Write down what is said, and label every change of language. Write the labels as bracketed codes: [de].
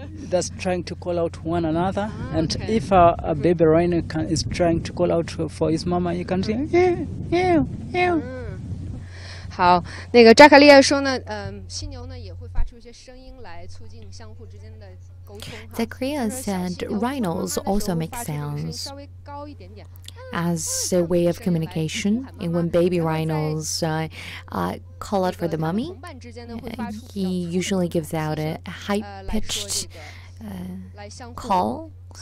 [en] That's trying to call out one another, and if a baby rhino is trying to call out for his mama, you can see, yeah. [zh] 好，那个扎卡利亚说呢，犀牛呢也会发出一些声音来促进相互之间的沟通。 [en] Zachariah said rhinos also make sounds as a way of communication. And when baby rhinos call out for the mommy, he usually gives out a high-pitched call.